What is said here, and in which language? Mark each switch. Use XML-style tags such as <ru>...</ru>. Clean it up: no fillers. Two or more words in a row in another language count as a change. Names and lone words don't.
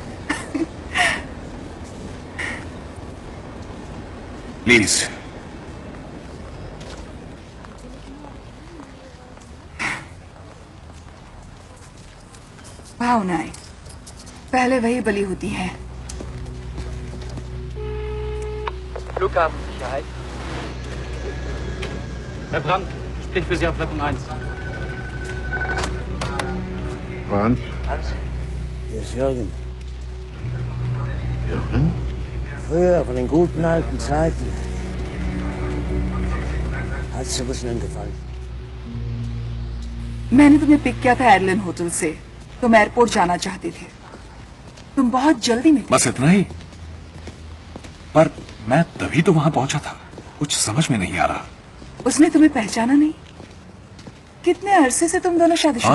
<hi>प्लीज। भावनाएं पहले वही बली होती हैं।</hi> <de>Flughafensicherheit. Herr Brandt, spricht für Sie auf Leitung 1. Brandt? Hans? Hier ist Jürgen. Jürgen? Früher, von den guten alten Zeiten. Hat's dir was gefallen?</de> <hi>मैंने तुम्हें पिक किया था</hi> <en>airline hotel</en> <hi>से। तुम एयरपोर्ट जाना चाहते थे। तुम बहुत जल्दी में थे। बस इतना ही। पर मैं तभी तो वहां पहुंचा था, कुछ समझ में नहीं आ रहा। उसने तुम्हें पहचाना नहीं? कितने अरसे से तुम दोनों शादीशुदा?</hi>